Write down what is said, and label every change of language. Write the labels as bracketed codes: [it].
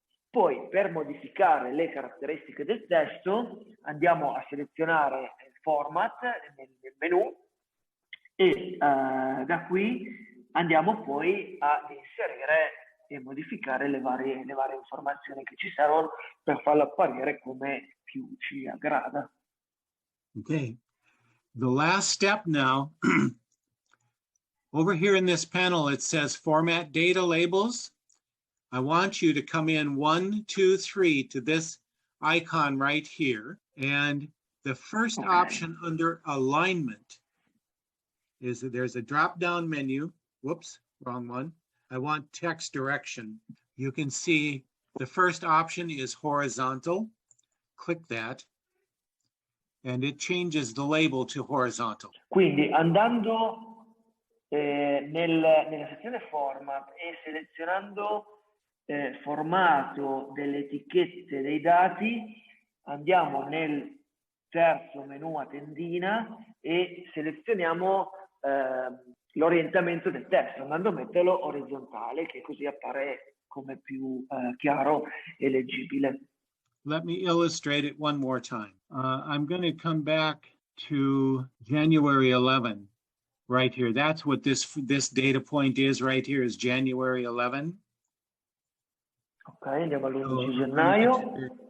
[it] Poi per modificare le caratteristiche del testo andiamo a selezionare il format nel menu e da qui andiamo poi ad inserire e modificare le varie informazioni che ci servono per farlo apparire come più ci aggrada. [en] Okay, the last step now, over here in this panel, it says Format Data Labels. I want you to come in 1, 2, 3 to this icon right here. And the first option under alignment is that there's a drop-down menu. Whoops, wrong one. I want text direction. You can see the first option is horizontal. Click that. And it changes the label to horizontal. [it] Quindi andando nella sezione format e selezionando formato delle etichette dei dati, andiamo nel terzo menu a tendina e selezioniamo l'orientamento del testo, andando a metterlo orizzontale, che così appare come più chiaro e leggibile. [en] Let me illustrate it one more time. I'm going to come back to January 11 right here. That's what this data point is right here, is January 11. [it] Ok, andiamo all'11 gennaio.